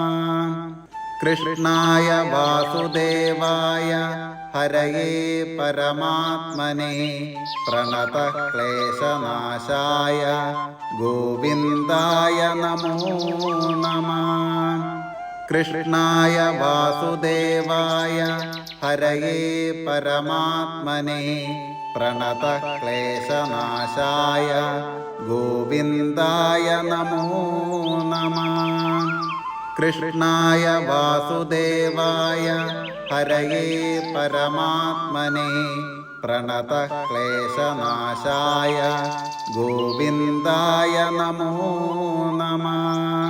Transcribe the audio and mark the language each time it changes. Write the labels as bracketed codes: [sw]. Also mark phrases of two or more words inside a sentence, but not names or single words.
[sa] कृष्णाय वासुदेवाय हरये परमात्मने प्रणतक्लेशनाशाय गोविन्दाय नमो नमः। കൃഷ്ണായ വാസുദേവായ ഹരയേ പരമാത്മനെ പ്രണതക്ലേശനാശായ ഗോവിന്ദായ നമോ നമഃ. കൃഷ്ണായ വാസുദേവായ ഹരയേ പരമാത്മനെ പ്രണതക്ലേശനാശായ ഗോവിന്ദായ നമോ നമഃ.